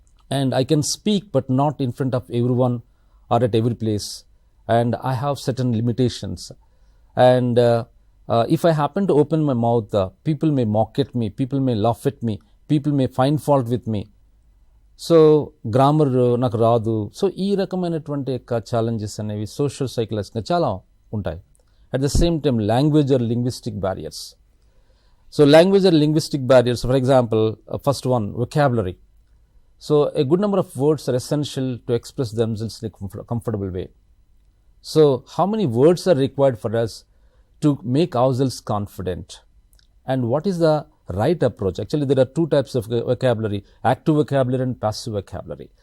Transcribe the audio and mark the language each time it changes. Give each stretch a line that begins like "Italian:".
English: And I can speak, but not in front of everyone or at every place. And I have certain limitations. And if I happen to open my mouth, people may mock at me, people may laugh at me, people may find fault with me.
Telugu: So grammar నాకు రాదు. So ఈ రకమైనటువంటి యొక్క challenges అనేవి social సైకలాజికల్గా చాలా ఉంటాయి.
English: At the same time language or linguistic barriers. So language or linguistic barriers, for example, first one, vocabulary. So a good number of words are essential to express themselves in a comfortable way. So how many words are required for us to make ourselves confident? And what is the right approach? Actually, there are 2 types of vocabulary: active vocabulary and passive vocabulary.